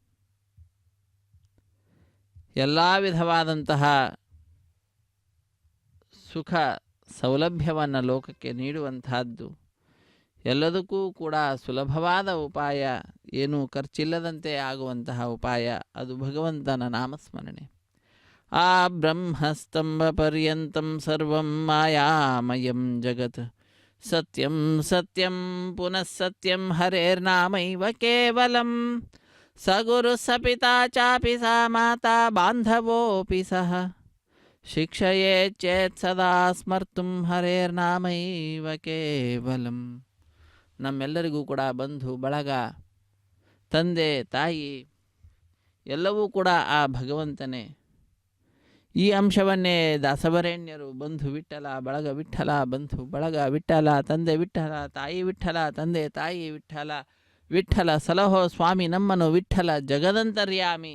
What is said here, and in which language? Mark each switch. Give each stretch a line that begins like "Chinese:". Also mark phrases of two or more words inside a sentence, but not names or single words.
Kannada: ಎಲ್ಲ ವಿಧವಾದಂತಹ ಸುಖ ಸೌಲಭ್ಯವನ್ನು ಲೋಕಕ್ಕೆ ನೀಡುವಂತಹದ್ದು. ಎಲ್ಲದಕ್ಕೂ ಕೂಡ ಸುಲಭವಾದ ಉಪಾಯ, ಏನೂ ಖರ್ಚಿಲ್ಲದಂತೆ ಆಗುವಂತಹ ಉಪಾಯ ಅದು ಭಗವಂತನ ನಾಮಸ್ಮರಣೆ.
Sanskrit: ಆ ಬ್ರಹ್ಮಸ್ತಂಭಪರ್ಯಂತಂ ಸರ್ವಂ ಮಾಯಾಮಯಂ ಜಗತ್ ಸತ್ಯಂ ಸತ್ಯಂ ಪುನಃ ಸತ್ಯಂ ಹರೇರ್ನಾಮೈವ ಕೇವಲಂ ಸ ಗುರು ಸ ಪಿತಾ ಚಾಪಿ ಸಾ ಮಾತಾ ಬಾಂಧವೋಪಿ ಸಹ ಶಿಕ್ಷಯೇ ಚೇತ್ ಸದಾ ಸ್ಮರ್ತುಂ ಹರೇರ್ನಾಮೈವ ಕೇವಲಂ.
Kannada: ನಮ್ಮೆಲ್ಲರಿಗೂ ಕೂಡ ಬಂಧು ಬಳಗ, ತಂದೆ ತಾಯಿ ಎಲ್ಲವೂ ಕೂಡ ಆ ಭಗವಂತನೇ. ಈ ಅಂಶವನ್ನೇ ದಾಸವರೇಣ್ಯರು ಬಂಧು ವಿಠಲ ಬಳಗ ವಿಠಲ, ಬಂಧು ಬಳಗ ವಿಠಲ, ತಂದೆ ವಿಠಲ, ತಾಯಿ ವಿಠಲ, ತಂದೆ ತಾಯಿ ವಿಠಲ, ವಿಠಲ ಸಲಹೋ ಸ್ವಾಮಿ ನಮ್ಮನು ವಿಠಲ ಜಗದಂತರ್ಯಾಮಿ.